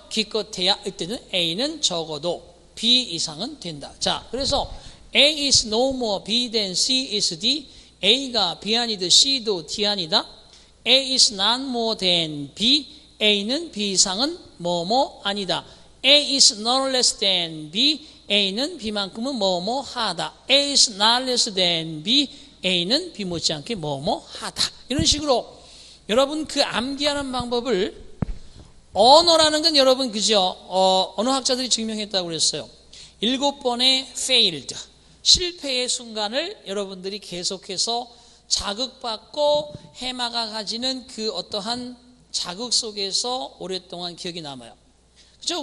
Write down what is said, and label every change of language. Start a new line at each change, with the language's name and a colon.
Korean: 기껏해야 이때는 A는 적어도 B 이상은 된다. 자, 그래서
English: A is no more B than C is D,
Korean: A가 B 아니다, C도 D 아니다,
English: A is not more than B,
Korean: A는 B 이상은 뭐뭐 아니다.
English: A is not less than B,
Korean: A는 B만큼은 뭐뭐 하다.
English: A is not less than B,
Korean: A는 B 못지않게 뭐뭐 하다. 이런 식으로 여러분 그 암기하는 방법을 언어라는 건 여러분 그죠? 언어학자들이 증명했다고 그랬어요. 7번의 failed, 실패의 순간을 여러분들이 계속해서 자극받고 해마가 가지는 그 어떠한 자극 속에서 오랫동안 기억이 남아요. 그죠?